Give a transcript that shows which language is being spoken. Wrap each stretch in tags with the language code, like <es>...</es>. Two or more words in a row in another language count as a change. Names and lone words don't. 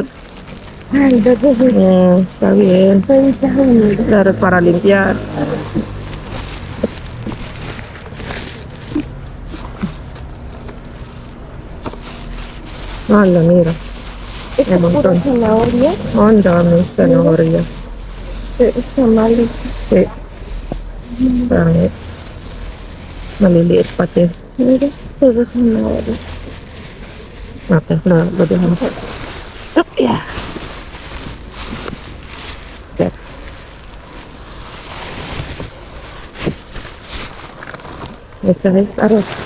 <es>Ay, dos, Está bien. unido. Claro, es para limpiar. Hala, mira. Esto Un es pura montón. zanahoria.</es> <tl>Ang dami zanahoria.</tl> <es>Está mal. Sí.</es> <tl>Pangit. Maliliit pati.</tl> <es>Mira, todo zanahoria. Okay, lo dejamos. Yeah. Okay. Esta es arroz.</es>